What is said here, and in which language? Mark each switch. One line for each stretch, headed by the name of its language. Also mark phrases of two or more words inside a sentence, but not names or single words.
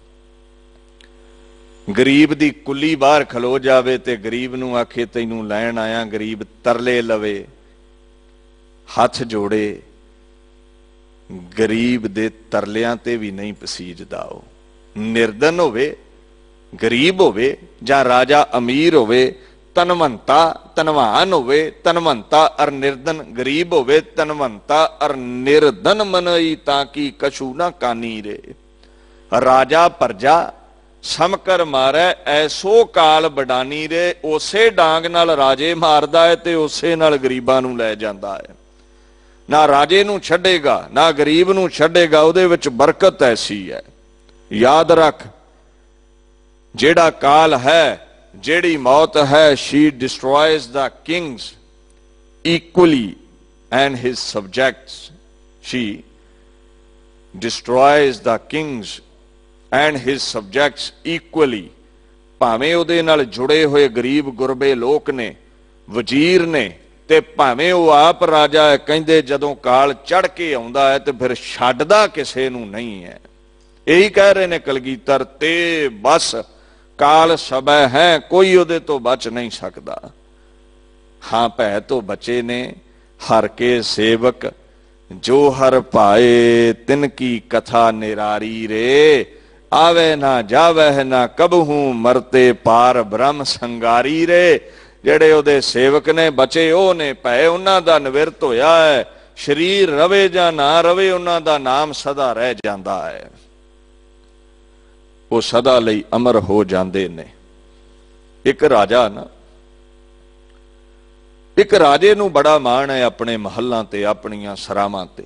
Punjabi: ਗਰੀਬ ਦੀ ਕੁਲੀ ਬਾਹਰ ਖਲੋ ਜਾਵੇ ਤੇ ਗਰੀਬ ਨੂੰ ਆਖੇ ਤੈਨੂੰ ਲੈਣ ਆਇਆ, ਗਰੀਬ ਤਰਲੇ ਲਵੇ, ਹੱਥ ਜੋੜੇ, ਗਰੀਬ ਦੇ ਤਰਲਿਆਂ ਤੇ ਭੀ ਨਹੀਂ ਪਸੀਜਦਾ। ਨਿਰਧਨ ਹੋਵੇ, ਗਰੀਬ ਹੋਵੇ, ਜਾਂ ਰਾਜਾ ਅਮੀਰ ਹੋਵੇ, ਤਨਵੰਤਾ ਤਨਵਾਨ ਹੋਵੇ, ਤਨਵੰਤਾ ਅਰ ਨਿਰਧਨ, ਗਰੀਬ ਹੋਵੇ, ਤਨਵੰਤਾ ਅਰ ਨਿਰਧਨ ਮਨਈ ਤਾਕਿ ਕਛੁ ਨਾ ਕਾਨੀ ਰੇ। ਰਾਜਾ ਪਰਜਾ ਸਮਕਰ ਮਾਰੈ ਐਸੋ ਕਾਲ ਬਡਾਨੀ ਰੇ। ਉਸੇ ਡਾਂਗ ਨਾਲ ਰਾਜੇ ਮਾਰਦਾ ਹੈ ਤੇ ਉਸੇ ਨਾਲ ਗਰੀਬਾਂ ਨੂੰ ਲੈ ਜਾਂਦਾ ਹੈ। ਨਾ ਰਾਜੇ ਨੂੰ ਛੱਡੇਗਾ ਨਾ ਗਰੀਬ ਨੂੰ ਛੱਡੇਗਾ, ਉਹਦੇ ਵਿਚ ਬਰਕਤ ਐਸੀ ਹੈ। ਯਾਦ ਰੱਖ, ਜੇੜਾ ਕਾਲ ਹੈ, ਜੇੜੀ ਮੌਤ ਹੈ,
English: She destroys the kings equally and his subjects. She destroys the kings and his subjects equally.
Punjabi: ਭਾਵੇਂ ਉਹਦੇ ਨਾਲ ਜੁੜੇ ਹੋਏ ਗਰੀਬ ਗੁਰਬੇ ਲੋਕ ਨੇ, ਵਜ਼ੀਰ ਨੇ, ਤੇ ਭਾਵੇਂ ਉਹ ਆਪ ਰਾਜਾ ਹੈ। ਕਹਿੰਦੇ ਜਦੋਂ ਕਾਲ ਚੜ੍ਹ ਕੇ ਆਉਂਦਾ ਹੈ ਤੇ ਫਿਰ ਛੱਡਦਾ ਕਿਸੇ ਨੂੰ ਨਹੀਂ ਹੈ। ਇਹੀ ਕਹਿ ਰਹੇ ਨੇ ਕਲਗੀਧਰ, ਤੇ ਬਸ ਕਾਲ ਸਭੈ ਹੈ, ਕੋਈ ਉਹਦੇ ਤੋਂ ਬਚ ਨਹੀਂ ਸਕਦਾ। ਹਾਂ ਭੈ ਤੋਂ ਬਚੇ ਨੇ ਹਰਿ ਕੇ ਸੇਵਕ, ਜੋ ਹਰਿ ਪਾਏ ਤਿਨਕੀ ਕਥਾ ਨਿਰਾਰੀ ਰੇ। ਆਵੇ ਨਾ ਜਾਵੇ ਨਾ ਕਬਹੂ, ਮਰਤੇ ਪਾਰ ਬ੍ਰਹਮ ਸੰਗਾਰੀ ਰੇ। ਜੇੜੇ ਉਹਦੇ ਸੇਵਕ ਨੇ ਬਚੇ, ਓ ਨੇ ਭੈ ਉਨ੍ਹਾਂ ਦਾ ਨਿਵਿਰਤ ਹੋਇਆ ਹੈ। ਸ਼ਰੀਰ ਰਵੇ ਜਾਂ ਨਾ ਰਵੇ, ਉਨ੍ਹਾਂ ਦਾ ਨਾਮ ਸਦਾ ਰਹਿ ਜਾਂਦਾ ਹੈ। ਉਹ ਸਦਾ ਲਈ ਅਮਰ ਹੋ ਜਾਂਦੇ ਨੇ। ਇਕ ਰਾਜਾ ਨਾ, ਇਕ ਰਾਜੇ ਨੂੰ ਬੜਾ ਮਾਣ ਹੈ ਅਪਣੇ ਮਹਿਲਾਂ ਤੇ, ਅਪਣੀਆਂ ਸਰਾਵਾਂ ਤੇ।